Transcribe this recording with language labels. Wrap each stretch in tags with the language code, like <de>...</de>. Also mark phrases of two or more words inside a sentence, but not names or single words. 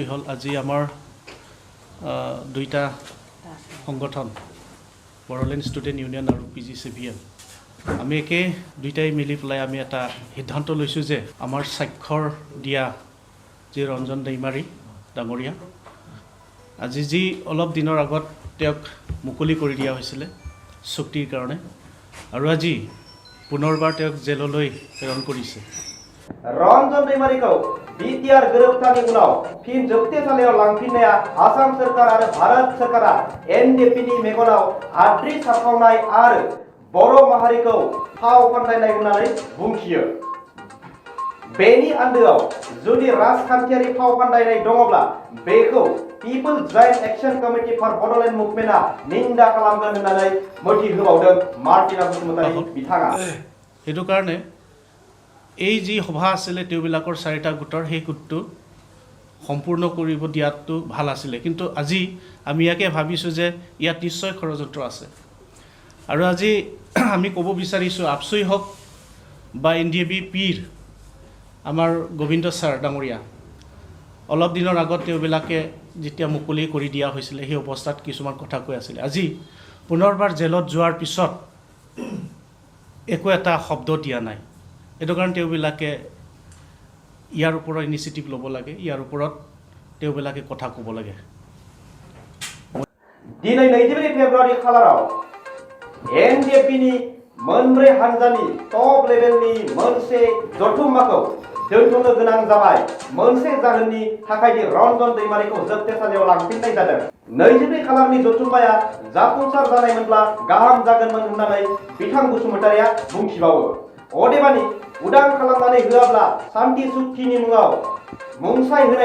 <as>হ'ল আজি আমাৰ দুইটা সংগঠন বড়োলেণ্ড ষ্টুডেণ্ট ইউনিয়ন আৰু PGCVM আমি দুইটাই মিলি পেলাই আমি এটা সিদ্ধান্ত লৈছোঁ যে আমাৰ স্বাক্ষৰ দিয়া যি ৰঞ্জন দৈমাৰী ডাঙৰীয়া আজি যি অলপ দিনৰ আগত তেওঁক মুকলি কৰি দিয়া হৈছিলে চুক্তিৰ কাৰণে আৰু আজি পুনৰবাৰ তেওঁক জেললৈ প্ৰেৰণ কৰিছে</as> <brx>रन्जन दैमारीखौ BTR गोरोबथानि उनाव फिन जोबथेसालियाव लांफिननाया आसाम सरकार आरो भारत सरकारा NDFBनि मेगनाव हाद्रि सारखावनाय आरो बर' माहारिखौ फाव फान्दायनाय होननानै बुंथियो बेनि आन्दोआव जुदि राजखान्थियारि फाव फान्दायनाय दङब्ला बेखौ पिपल्स जॉइंट एक्शन कमिटि फॉर बड'लेण्ड मुभमेन्टआ निन्दा खालामगोन होननानै मोथि होबावदों मार्टिना बसुमतारी बिथाङा</brx> <as>সেইটো কাৰণে এই যি সভা আছিলে তেওঁবিলাকৰ 4টা গোটৰ সেই গোটটো সম্পূৰ্ণ কৰিব দিয়াটো ভাল আছিলে কিন্তু আজি আমি ইয়াকে ভাবিছোঁ যে ইয়াত নিশ্চয় ষড়যন্ত্ৰ আছে আৰু আজি আমি ক'ব বিচাৰিছোঁ আপচুই হওক বা NDFB পীৰ আমাৰ গোবিন্দ ছাৰ ডাঙৰীয়া অলপ দিনৰ আগত তেওঁবিলাকে যেতিয়া মুকলি কৰি দিয়া হৈছিলে সেই অৱস্থাত কিছুমান কথা কৈ আছিলে আজি পুনৰবাৰ জেলত যোৱাৰ পিছত একো এটা শব্দ দিয়া নাই এইটো কাৰণ তেওঁবিলাকে ইয়াৰ ওপৰত ইনিচিয়েটিভ ল'ব লাগে ইয়াৰ ওপৰত তেওঁবিলাকে কথা ক'ব লাগে</as> <brx>दिनै 22 फेब्रुवारि खालाराव NDFBनि मोनब्रै हानजानि टप लेभेलनि मोनसे जथुम्माखौ दोनथ'नो गोनां जाबाय मोनसे जाहोननि थाखाय रन्जन दैमारीखौ जोबथेसालियाव लांफिननाय जादों 22 खालारनि जथुम्माया जाफुंसार जानायमोनब्ला गाहाम जागोनमोन होननानै बिथां बसुमतारिया बुंथिबावो अदेबानि उदां खालामनानै होआब्ला शान्ति चुक्तिनि मुङाव मुंसाइ</brx>